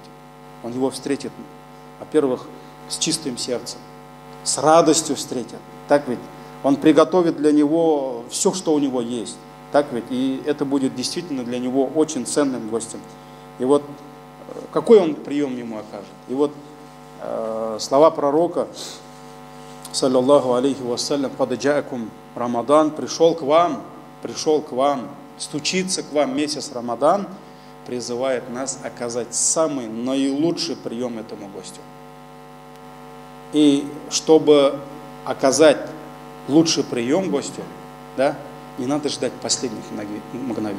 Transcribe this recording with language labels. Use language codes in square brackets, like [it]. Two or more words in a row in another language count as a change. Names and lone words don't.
[ru] Он его встретит, во-первых, с чистым сердцем, с радостью встретит. Так ведь? Он приготовит для него все, что у него есть. Так ведь? И это будет действительно для него очень ценным гостем. И вот какой он прием ему окажет? И вот слова пророка, [ar] صلى الله عليه وسلم، «قد جاءكم رمضان», [ru] пришел к вам, стучится к вам месяц Рамадан, призывает нас оказать самый наилучший прием этому гостю. И чтобы оказать лучший прием гостю, да, не надо ждать последних мгновений.